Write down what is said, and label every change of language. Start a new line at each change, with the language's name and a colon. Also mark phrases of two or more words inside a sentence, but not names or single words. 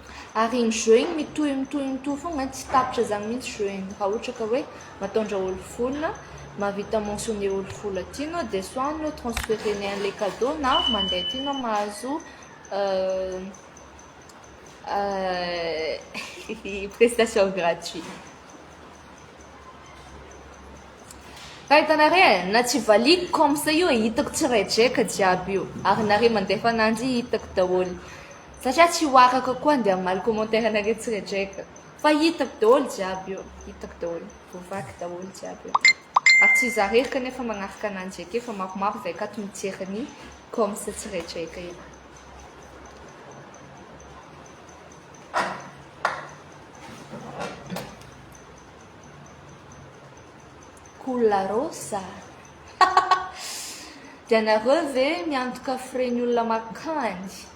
Malagasy: Ary ny jeu igny mitohy fogna tsy tapitra zany mihitsy jeu igny raha ohatra ka hoe matondra olo fola mahavita mentionné olo fola ty anao dia soit anao transféré-ny an'ilay cadeau na mandeha ty anao mahazo
French: prestation gratuit.
Malagasy: Raha hitanareo na tsy valiko
French: comme ça
Malagasy: io hitako tsiraidraika jiaby io ary nareo mandefa ananjy hitako daholo satria tsy ho araka koa andeha amaly commentaire anareo tsiraidraika fa hitako daholo jiaby io hitako daholo voavaky daholo jiaby io ary tsy za rery kanefa magnaraka ananjy ake fa maromaro zay akato mijeriny
French: comme ça
Malagasy: tsiraidraika io. Cola rosa. Dia nareo ve miantoka fren'ny olona makandy?